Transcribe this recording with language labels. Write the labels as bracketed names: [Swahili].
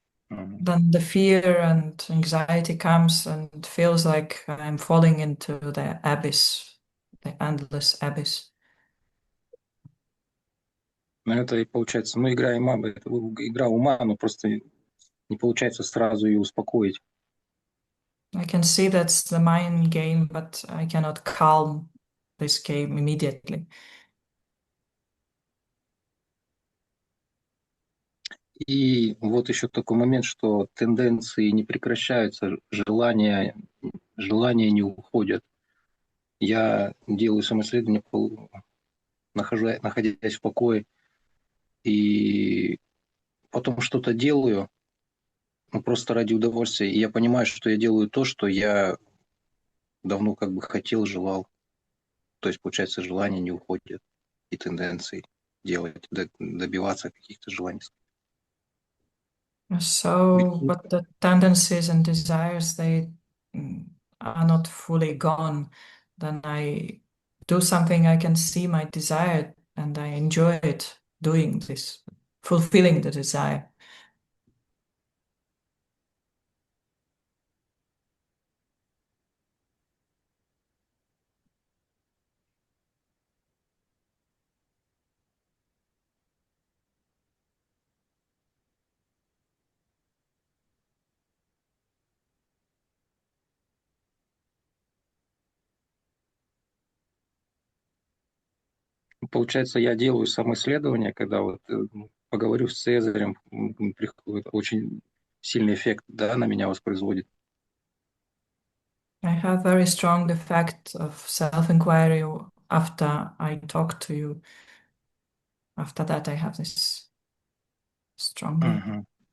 [English] Then the fear and anxiety comes and it feels like I'm falling into the abyss, the endless abyss. [Russian] Это и получается, игра ума, но просто не получается сразу ее успокоить. [English] I can see that's the mind game, but I cannot calm this game immediately. [Russian] И вот еще такой момент, что тенденции не прекращаются, желания не уходят. Я делаю самоисследование, находясь в покое, и потом что-то делаю, ну, просто ради удовольствия, и я понимаю, что я делаю то, что я давно как бы хотел, желал. То есть, получается, желания не уходят и тенденции делать, добиваться каких-то желаний. [English] So, but the tendencies and desires, they are not fully gone. Then I do something, I can see my desire and I enjoy it doing this, fulfilling the desire. [Russian] Получается, я делаю самоисследование, когда вот поговорю с Цезарем, приходит очень сильный эффект, да, на меня воспроизводит. [English] I have very strong effect of self-inquiry after I talk to you. After that, I have this strongly.